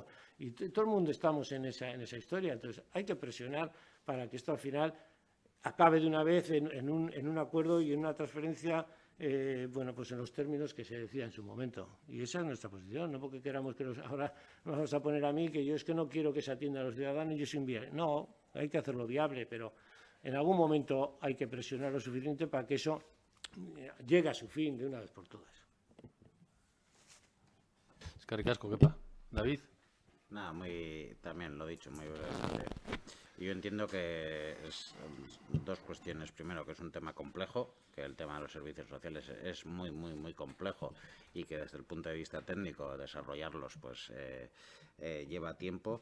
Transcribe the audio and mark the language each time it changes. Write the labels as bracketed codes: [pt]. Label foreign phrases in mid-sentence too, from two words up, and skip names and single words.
[es] Y todo el mundo estamos en esa historia. Entonces hay que presionar para que esto al final acabe de una vez en un acuerdo y en una transferencia, bueno, pues en los términos que se decía en su momento. Y esa es nuestra posición, no porque queramos que ahora nos vamos a poner a mí, que yo es que no quiero que se atienda a los ciudadanos y yo soy inviable. No, hay que hacerlo viable, pero en algún momento hay que presionar lo suficiente para que eso llegue a su fin de una vez por todas. [eu] Eskerrik asko, Kepa. [es] David. Nada, también lo he dicho, muy brevemente. Yo entiendo que es dos cuestiones. Primero, que es un tema complejo, que el tema de los servicios sociales es muy, muy, muy complejo y que desde el punto de vista técnico desarrollarlos pues lleva tiempo.